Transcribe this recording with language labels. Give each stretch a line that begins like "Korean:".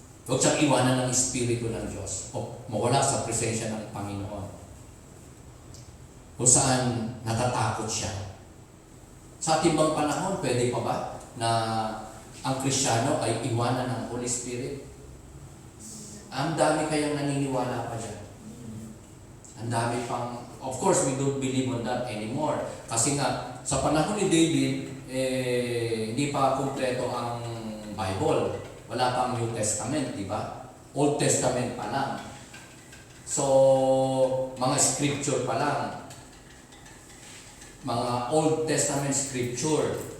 Filipino: Huwag siyang iwanan ng Espiritu ng Diyos o mawala sa presensya ng Panginoon. Kung saan natatakot siya. Sa ating bang panahon, pwede pa ba na ang Kristiyano ay iwanan ng Holy Spirit? Ang dami kayang naniniwala pa dyan. Ang dami pang,
English: of course, we don't believe on that anymore.
Filipino: Kasi nga, sa panahon ni David, hindi pa kumpleto ang Bible. Wala pang New Testament, di ba? Old Testament pa lang. So, mga scripture pa lang. Mga Old Testament scripture.